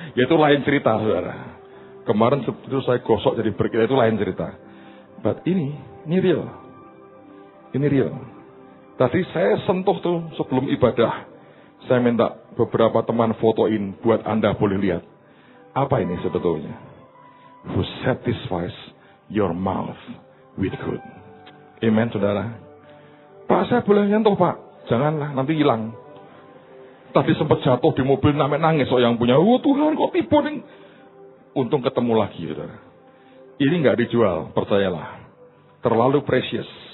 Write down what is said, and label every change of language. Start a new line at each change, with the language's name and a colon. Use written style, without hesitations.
Indonesian: Ya itu lain cerita, saudara. Kemarin itu saya gosok jadi berkita, itu lain cerita. But ini real. Ini real. Tadi saya sentuh tuh sebelum ibadah. Saya minta beberapa teman fotoin buat Anda boleh lihat. Apa ini sebetulnya?
English: Who satisfies your mouth with good.
Indonesian: Amen, saudara. Pak, saya boleh nyentuh, Pak? Janganlah, nanti hilang. Tadi sempat jatuh di mobil, nangis oh yang punya. Oh Tuhan, kok tipu nih? Untung ketemu lagi, saudara. Ini nggak dijual, percayalah. Terlalu precious.